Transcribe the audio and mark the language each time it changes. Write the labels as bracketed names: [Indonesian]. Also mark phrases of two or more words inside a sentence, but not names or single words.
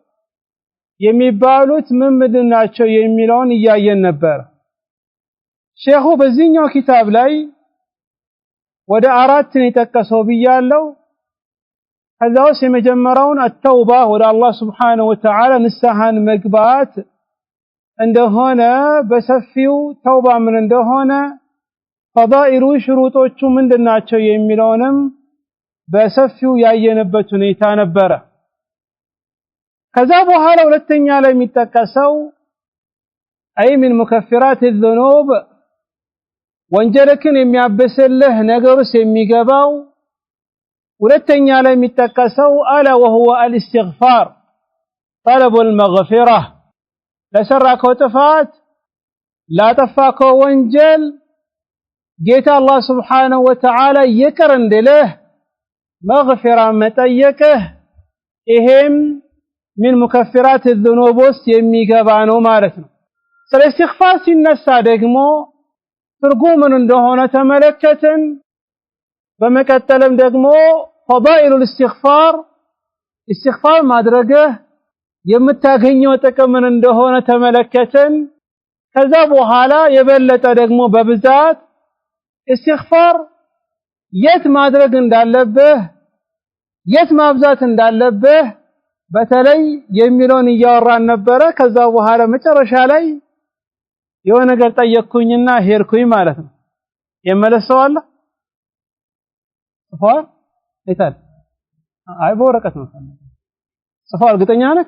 [Amharic] የሚባሉት ምን ናቸው የሚለውን እያየን ነበር። ሼኹ በዚህኛው ኪታብ ላይ ወደ 4 የጠቀሰው ብያለው። ከዛውስ የመጀመሪያውን አተውባ ወደ አላህ [Arabic] سبحانه وتعالى [Amharic] ንስሐን መግባት እንደሆነ በሰፊው ተውባ ምን እንደሆነ ፈዳኢሉ ሽሩጦቹ ምንድናቸው የሚለውንም በሰፊው ያየነበት ሁኔታ ነበረ። ከዛ በኋላ ሁለተኛ ላይ የሚጠቀሰው ምን [Arabic] مكفرات الذنوب [Amharic] ወንጀልክን የሚያበስልህ ነገርስ የሚገባው ሁለተኛ ላይ የሚጠቀሰው አላ [Arabic] وهو الاستغفار طلب المغفرة [Amharic] ለሰራከው ጥፋት ላጠፋከው ወንጀል ጌታ አላህ [Arabic] سبحانه وتعالى [Amharic] ይቅር እንዲልህ መግፊራ መጠየቅህ ይሄም [Arabic] من مكفرات الذنوب [Amharic] ውስጥ የሚገባ ነው ማለት ነው። ስለ استغفار ሲነሳ ደግሞ ትርጉሙ ምን እንደሆነ ተመለከትን። በመቀጠልም ደግሞ [Arabic] فضائل الاستغفار استغفار [Amharic] ማድረግህ የምታገኘው ጥቅም ምን እንደሆነ ተመለከትን። ከዛ በኋላ የበለጠ ደግሞ በብዛት استغفار የት ማድረግ እንዳለብህ የት ማብዛት እንዳለብህ በተለይ የሚለውን እያወራን ነበረ። ከዛ በኋላ መጨረሻ ላይ የሆነ ነገር ጠየቅኩኝና ሄድኩኝ ማለት ነው። የመለሰው አለ ጽፏል አይታል አይ በወረቀት ነው ጽፏል። እርግጠኛ ነህ?